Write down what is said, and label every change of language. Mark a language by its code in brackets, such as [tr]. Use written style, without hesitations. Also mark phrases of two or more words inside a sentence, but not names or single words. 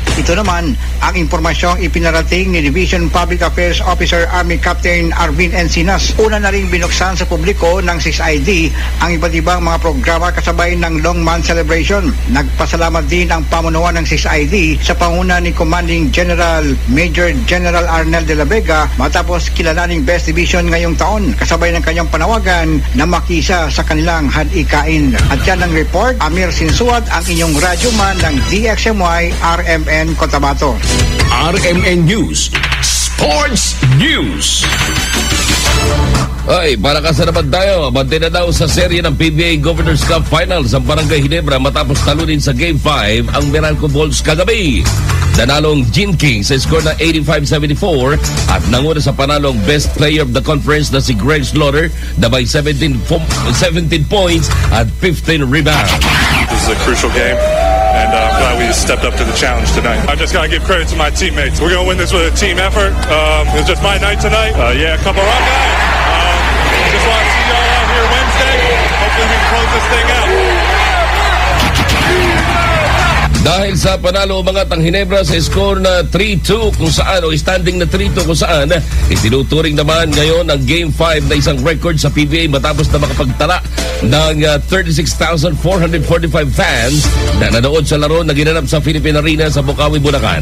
[tl] Ito naman ang impormasyong ipinarating ni [en] Division Public Affairs Officer Army Captain [tl] Arvin Encinas. Una na ring binuksan sa publiko ng 6ID ang iba't ibang mga programa kasabay ng Long Month Celebration. Nagpasalamat din ang pamunuan ng 6ID sa panguna na ni [en] Commanding General Major General [tl] Arnel de la Vega matapos kilalaning [en] Best Division [tl] ngayong taon kasabay ng kanyang panawagan na makisa sa kanilang hadikain. At yan ang report, Amir Sinsuat, ang inyong radyoman ng DXMY RMN Cotabato. RMN News Sports News. Ay, para ka sa naman tayo, abante na daw sa serye ng PBA Governors Cup Finals ang Barangay Ginebra matapos talunin sa Game 5 ang Meralco Bulls kagabi. Nanalong Gene King sa score na 85-74 at nanguna sa panalong [en] Best Player of the Conference [tl] na si Greg Slaughter na [en] by 17 points [tl] at 15 rebounds. [en] This is a crucial game. And I'm glad we stepped up to the challenge tonight. I just got to give credit to my teammates. We're going to win this with a team effort. It was just my night tonight. Couple rock guys. Just want to see y'all out here Wednesday. Hopefully we can close this thing out. [tl] Dahil sa panalo umangat ang Ginebra sa score na 3-2 kung saan o standing na 3-2 kung saan itinuturing naman ngayon ang Game 5 na isang record sa PBA matapos na makapagtala ng 36,445 fans na nanood sa laro na ginanap sa Philippine Arena sa Bukawi, Bulacan.